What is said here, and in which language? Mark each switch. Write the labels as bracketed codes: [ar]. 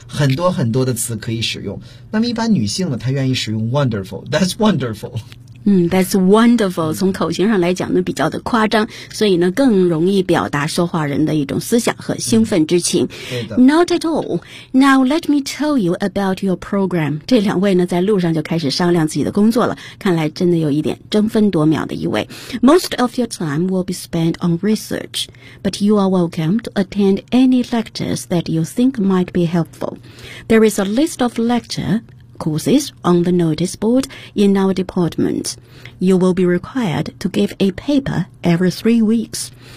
[zh] 很多很多的词可以使用。那么一般女性呢，她愿意使用 [en] wonderful. That's wonderful. That's wonderful. [zh] 从口型上来讲呢，比较的夸张，所以呢，更容易表达说话人的一种思想和兴奋之情。 [en] Not at all. Now let me tell you about your program. [zh] 这两位呢，在路上就开始商量自己的工作了。看来真的有一点争分夺秒的意味。 [en] Most of your time will be spent on research, but you are welcome to attend any lectures that you think might be helpful. There is a list of lectures on the notice board in our department. You will be required to give a paper every 3 weeks.